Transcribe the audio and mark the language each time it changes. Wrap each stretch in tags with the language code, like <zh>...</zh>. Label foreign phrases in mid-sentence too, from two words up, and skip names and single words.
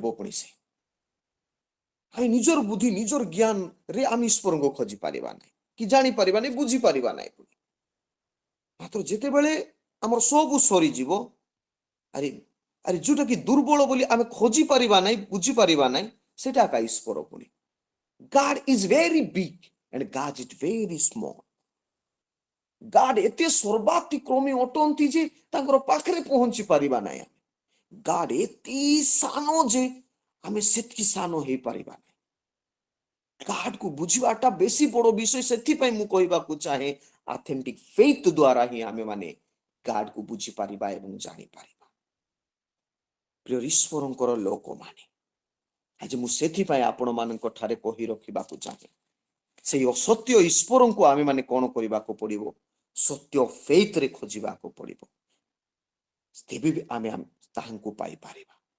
<or>ପୁଣି ସେ ଆମେ ନିଜର ବୁଦ୍ଧି ନିଜର ଜ୍ଞାନରେ ଆମେ ଈଶ୍ୱରଙ୍କୁ ଖୋଜି ପାରିବା ନାହିଁ, କି ଜାଣିପାରିବା ନାହିଁ, ବୁଝିପାରିବା ନାହିଁ। ମାତ୍ର ଯେତେବେଳେ ଆମର ସବୁ ସରିଯିବ, ଆରେ ଆରେ ଯୋଉଟା କି ଦୁର୍ବଳ ବୋଲି ଆମେ ଖୋଜି ପାରିବା ନାହିଁ, ବୁଝିପାରିବା ନାହିଁ, ସେଟା ଏକା ଈଶ୍ୱର ପୁଣି।</or> <en>God is very big and God is very small.</en> <or>God ଏତେ ସର୍ବାତିକ୍ରମୀ ଅଟନ୍ତି ଯେ ତାଙ୍କର ପାଖରେ ପହଞ୍ଚି ପାରିବା ନାହିଁ। God ଏତେ ସାନ ଯେ ଆମେ ସେତିକି ସାନ ହେଇପାରିବା ନାହିଁ। God କୁ ବୁଝିବାଟା ବେଶୀ ବଡ ବିଷୟ। ସେଥିପାଇଁ ମୁଁ କହିବାକୁ ଚାହେଁ</or> <en>authentic faith</en> <or>ଦ୍ୱାରା ହିଁ ଆମେ ମାନେ God କୁ ବୁଝିପାରିବା ଏବଂ ଜାଣିପାରିବା। ପ୍ରିୟ ଈଶ୍ୱରଙ୍କର ଲୋକମାନେ, ଆଜି ମୁଁ ସେଥିପାଇଁ ଆପଣମାନଙ୍କ ଠାରେ କହି ରଖିବାକୁ ଚାହେଁ, ସେଇ ଅସତ୍ୟ ଈଶ୍ୱରଙ୍କୁ ଆମେ ମାନେ କଣ କରିବାକୁ ପଡିବ, ସତ୍ୟ ଫେଥରେ ଖୋଜିବାକୁ ପଡିବ, ତେବେ ବି ଆମେ ତାହାଙ୍କୁ ପାଇପାରିବା।</or>